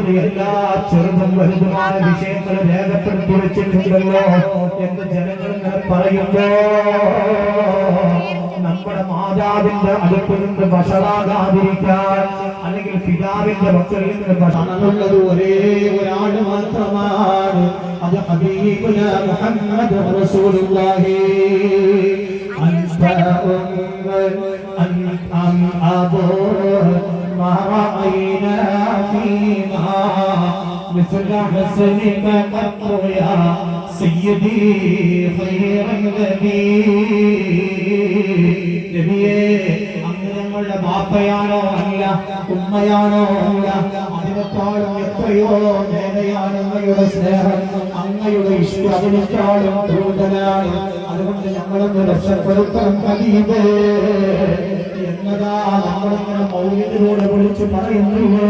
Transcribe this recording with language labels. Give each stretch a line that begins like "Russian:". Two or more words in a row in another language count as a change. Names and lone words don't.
Malayalam: എല്ലാ ചെറുതും വലുതുമായ വിഷയങ്ങളും രേഖപ്പെടുത്തി വെച്ചിട്ടുണ്ടല്ലോ എന്ന് ജനങ്ങൾ ഇങ്ങനെ പറയുമ്പോ നമ്മുടെ മാതാവിന്റെ അടുത്ത് നിന്ന് വഷളാകാതിരിക്കാൻ, അല്ലെങ്കിൽ പിതാവിന്റെ മക്കളിൽ നിന്ന് വഷളാണുള്ളത് ഒരേ ഒരാള് മാത്രമാണ്, അത്
Arabic: حبيبنا محمد رسول الله. ما رأينا فيما مثل حسنك قط يا سيدي خير النبي.
Malayalam: നബിയേ, അങ്ങ് ഞങ്ങളുടെ ബാപ്പയാണോ അല്ല, ഉമ്മയാണോ അല്ല, അതിനേക്കാളും എത്രയോ നേരെയാണ് അങ്ങയുടെ സ്നേഹം, അങ്ങയുടെ ഇഷ്ടം അതിനേക്കാളും കൂടുതലാണ്. അതുകൊണ്ട് ഞങ്ങളൊന്ന് രക്ഷപ്പെടുത്തണം ഹബീബേ എന്നതാ നമ്മളിങ്ങനെ മൗലിദിലൂടെ വിളിച്ചു പറയുന്നില്ലേ.